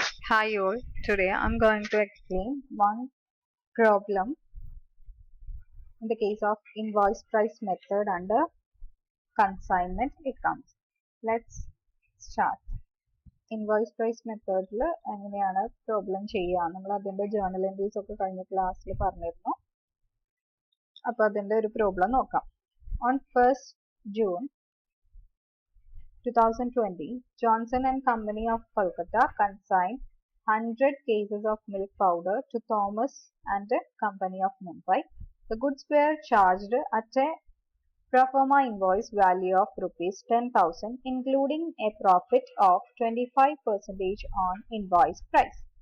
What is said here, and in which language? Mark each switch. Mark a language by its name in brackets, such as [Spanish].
[English] Hi all, today I'm going to explain one problem in the case of invoice price method under consignment accounts. Let's start. [Malayalam] Invoice price മെത്തേഡിൽ എങ്ങനെയാണ് problem ചെയ്യുക, നമ്മൾ അതിൻ്റെ journal entries ഒക്കെ കഴിഞ്ഞ ക്ലാസ്സിൽ പറഞ്ഞിരുന്നു. അപ്പോൾ അതിൻ്റെ ഒരു പ്രോബ്ലം നോക്കാം. [English] On 1st June 2020, Johnson and Company of Kolkata consigned 100 cases of milk powder to Thomas and Company of Mumbai. The goods were charged at a pro forma invoice value of rupees 10,000, including a profit of 25% on invoice price.